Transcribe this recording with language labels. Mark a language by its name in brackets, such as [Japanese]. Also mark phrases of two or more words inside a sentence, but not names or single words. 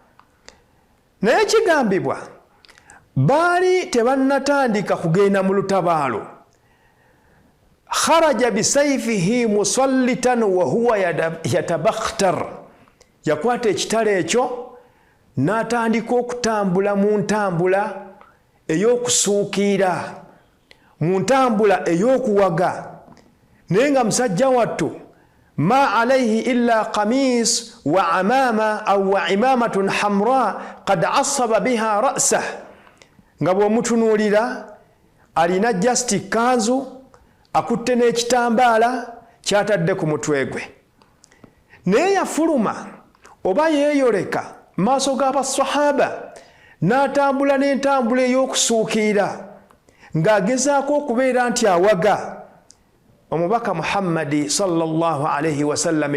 [Ganda] Naye kigambibwa baali tebannatandika kugenda mu lutabaalo, [Arabic] خرج بسيفه مصلتا وهو يتبختر, [Ganda] yakwata ekitala ekyo n'atandika okutambula mu ntambula ey'okusuukira, mu ntambula ey'okuwaga, naye nga musajja wattu [Arabic] ما عليه إلا قميص وعمامة أو وعمامة حمراء قد عصب بها رأسه, [Ganda] nga bw'omutunuulira alina just kanzu akutte n'ekitambaala kyatadde ku mutwe gwe. Naye yafuluma oba yeeyoleka maaso g'abasahaba n'atambula n'entambula ey'okusuukira ng'agezaako okubeera nti awaga omubaka Muhammadi [Arabic] صلى الله عليه وسلم.